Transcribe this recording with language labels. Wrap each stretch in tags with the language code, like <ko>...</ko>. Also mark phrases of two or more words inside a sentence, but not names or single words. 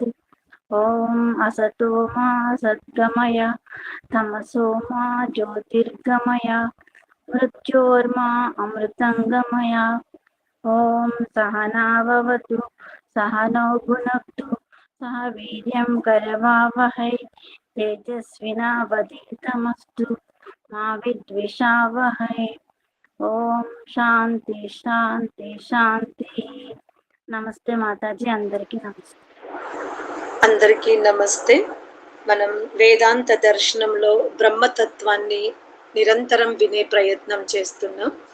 <sa>ॐ असतो मा सद्गमय तमसो मा ज्योतिर्गमय मृत्योर्मा अमृतङ्गमय। ॐ सहनाववतु सहनौ भुनक्तु सह वीर्यं करवावहै तेजस्विनावधीतमस्तु मा विद्विषावहै। ఓం శాంతి శాంతి శాంతి.</sa> <te>నమస్తే మాతాజీ, అందరికీ నమస్తే. అందరికీ నమస్తే. మనం వేదాంత దర్శనంలో బ్రహ్మతత్వాన్ని నిరంతరం వినే ప్రయత్నం చేస్తున్నాం.</te>